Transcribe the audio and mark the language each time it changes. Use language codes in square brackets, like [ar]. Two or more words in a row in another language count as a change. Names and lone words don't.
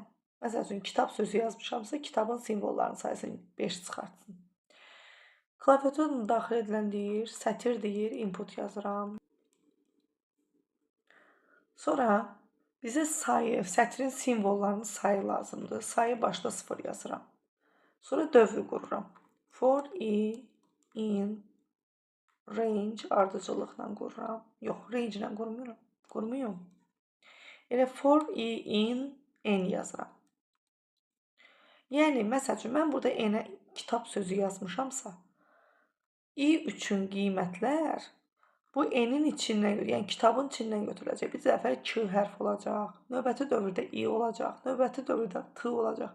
[az] Məsəl üçün, kitab sözü yazmışamsa, kitabın simvollarını saysın, 5 çıxartsın. Klaviaturun daxil edilən deyir, sətir deyir, input yazıram. Sonra bizə sayı, sətrin simvollarının sayı lazımdır. Sayı başda 0 yazıram. Sonra dövr qururam. [en] For i in range [az] ardıcıllıqla qururam. Yox, range ilə qurmuyorum. Elə [en] for i in n [az] yazıram. Yəni, məsəl üçün, mən burada n-ə kitab sözü yazmışamsa, i üçün qiymətlər bu n-in içindən, yəni kitabın içindən götürüləcək. Bir dəfə k hərf olacaq, növbəti dövrdə i olacaq, növbəti dövrdə t olacaq.